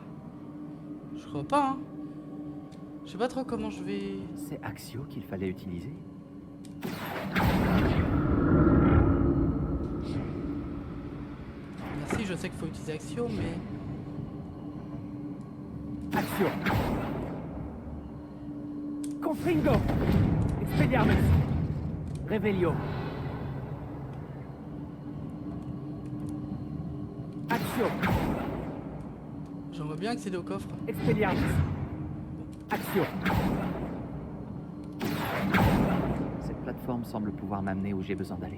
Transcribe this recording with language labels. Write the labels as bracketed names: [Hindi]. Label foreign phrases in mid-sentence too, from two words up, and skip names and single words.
[French] Je crois pas, hein. Je sais pas trop comment je vais... C'est Axio qu'il fallait utiliser. Merci, je sais qu'il faut utiliser Axio, mais... Action. Confringo. Expelliarmus. Revelio. Action. J'aimerais bien accéder au coffre. Expelliarmus. Action. Cette plateforme semble pouvoir m'amener où j'ai besoin d'aller.